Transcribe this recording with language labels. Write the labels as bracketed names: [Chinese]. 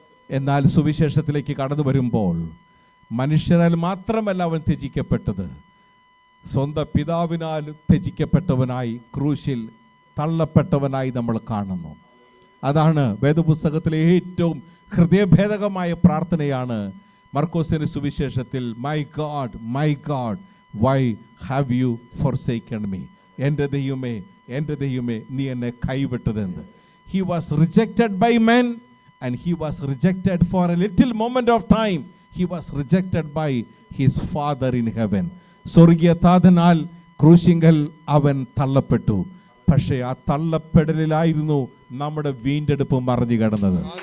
[Malayalam] എന്നാൽ സുവിശേഷത്തിലേക്ക് കടന്നു വരുമ്പോൾ മനുഷ്യരാൽ മാത്രമല്ല അവൻ ത്യജിക്കപ്പെട്ടത്, സ്വന്തം പിതാവിനാൽ ത്യജിക്കപ്പെട്ടവനായി, ക്രൂശിൽ തള്ളപ്പെട്ടവനായി നമ്മൾ കാണുന്നു. അതാണ് വേദപുസ്തകത്തിലെ ഏറ്റവും ഹൃദയഭേദകമായ പ്രാർത്ഥനയാണ് മർക്കോസിന്റെ സുവിശേഷത്തിൽ, [English] My God why have you forsaken me. [Malayalam] എൻ്റെ ദൈവമേ നീ എന്നെ കൈവിട്ടതെന്ത്. [English] He was rejected by men and he was rejected for a little moment of time. He was rejected by his father in heaven. [Malayalam] സ്വർഗീയ താതനാൽ ക്രൂശിങ്കൽ അവൻ തള്ളപ്പെട്ടു. പക്ഷേ ആ തള്ളപ്പെടലിലായിരുന്നു നമ്മുടെ വീണ്ടെടുപ്പ് മറിഞ്ഞു കിടന്നത്.